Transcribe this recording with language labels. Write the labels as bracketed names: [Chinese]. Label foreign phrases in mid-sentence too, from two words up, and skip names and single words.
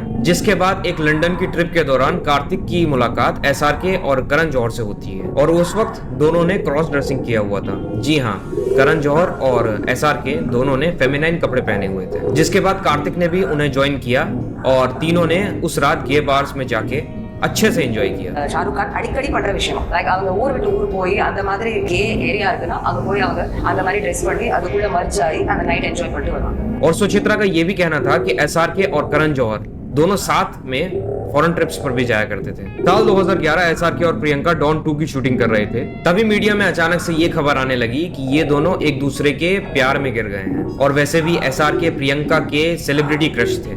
[Hindi] जिसके बाद एक लंदन की ट्रिप के दौरान कार्तिक की मुलाकात SRK और करण जौहर से होती है और उस वक्त दोनों ने [English] cross dressing [Hindi] किया हुआ था। जी हाँ, करण जौहर और SRK दोनों ने फेमिनाइन कपड़े पहने हुए थे। जिसके बाद कार्तिक ने भी उन्हें ज्वाइन किया और तीनों ने उस रात [English] gay bars [Hindi] में जाके अच्छे से एंजॉय किया। [Tamil] ஷாருக் கான் அடிக்கடி பண்ற விஷயம், லைக் அவங்க ஊர் விட்டு ஊர் போய் அந்த மாதிரி [English] gay area [Tamil] இருக்குன்னா அங்க போய் அவங்க அந்த மாதிரி ட்ரெஸ் பண்ணி அதுக்குள்ள மர்ஜ் ஆகி அந்த நைட் என்ஜாய் பண்ணிட்டு வருவாங்க। [Hindi] और सुचित्रा का ये भी कहना था कि SRK और करण जौहर दोनों साथ में [English] foreign trips [Hindi] पर भी जाया करते थे। साल 2011 एसआरके और प्रियंका डॉन 2 की शूटिंग कर रहे थे, तभी मीडिया में अचानक से ये खबर आने लगी कि ये दोनों एक दूसरे के प्यार में गिर गए हैं। और वैसे भी एसआरके प्रियंका के [English] celebrity crush [Hindi] थे।